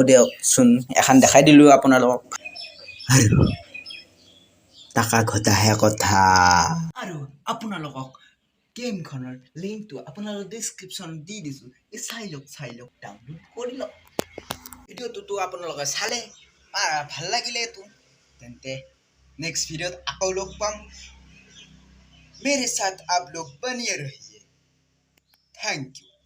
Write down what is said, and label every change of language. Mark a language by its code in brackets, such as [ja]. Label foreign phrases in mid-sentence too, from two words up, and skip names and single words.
[as] দিয়কচোন এখন দেখাই দিলো আপোনালোকক আৰু টাকা ঘটাহে কথা আৰু আপোনালোকক গেমখনৰ লিংকটো আপোনালোক ডেসক্ৰিপচন দি দিছো এই চাই লওক ডাউনলোড কৰি লওক ভিডিওটো আপোনালোকে চালে ভাল লাগিলে তো তেন্তে নেক্সট ভিডিওত আকৌ লগ পাম [hi] मेरे साथ आप लोग बनिए रहिए [en] thank you